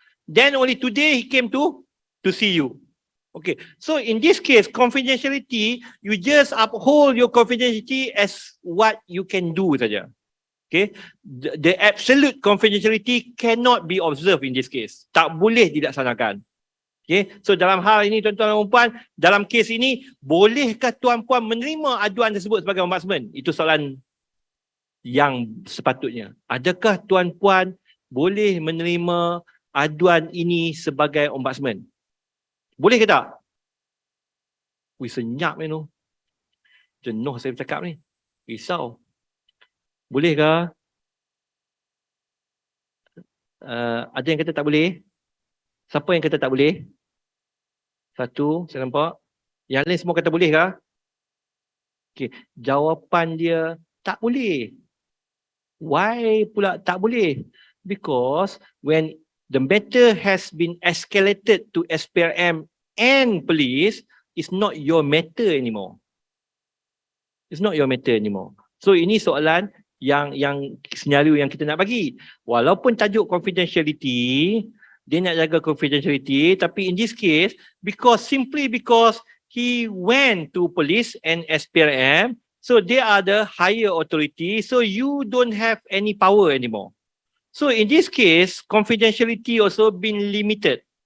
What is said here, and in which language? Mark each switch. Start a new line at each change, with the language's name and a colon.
English: Then only today he came to see you. Okay, so in this case, confidentiality, you just uphold your confidentiality as what you can do
Malay: saja.
English: Okay, the absolute confidentiality cannot be observed in this case.
Malay: Tak boleh dilaksanakan. Okay, so dalam hal ini tuan-tuan dan puan, dalam kes ini, bolehkah tuan-puan menerima aduan tersebut sebagai ombudsman? Itu soalan yang sepatutnya. Adakah tuan-puan boleh menerima aduan ini sebagai ombudsman? Boleh ke tak? Wih, senyap ni tu. Jenuh saya bercakap ni. Risau. Bolehkah? Ada yang kata tak boleh? Siapa yang kata tak boleh? Satu, saya nampak. Yang lain semua kata boleh kah? Okay. Jawapan dia tak boleh.
English: Why
Malay: pula tak boleh?
English: Because when the matter has been escalated to SPRM and police, it's not your matter anymore. It's not your matter anymore.
Malay: So ini soalan yang senario yang kita nak bagi. Walaupun tajuk confidentiality, dia nak jaga confidentiality, tapi
English: in this case, simply because he went to police and SPRM, so they are the higher authority, so you don't have any power anymore. So in this case, confidentiality also been limited.